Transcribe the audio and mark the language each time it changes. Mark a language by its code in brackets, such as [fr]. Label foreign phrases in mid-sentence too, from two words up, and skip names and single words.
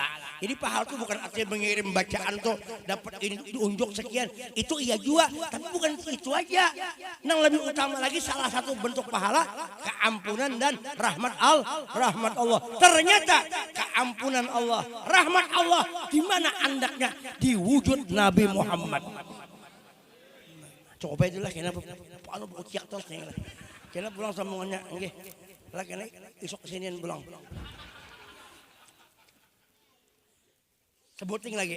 [id] Jadi pahala itu bukan artinya mengirim bacaan tuh dapat ini diunjuk sekian. Itu iya juga, tapi bukan itu aja. Yang lebih utama lagi salah satu bentuk pahala keampunan dan rahmat Allah. Ternyata keampunan Allah, rahmat Allah di mana andaknya di wujud Nabi Muhammad. [bjn] Coba itulah kena anu buku terus nih. Kena pulang sambungannya nggih. Lah kena isuk kesinian pulang. Sebuting lagi.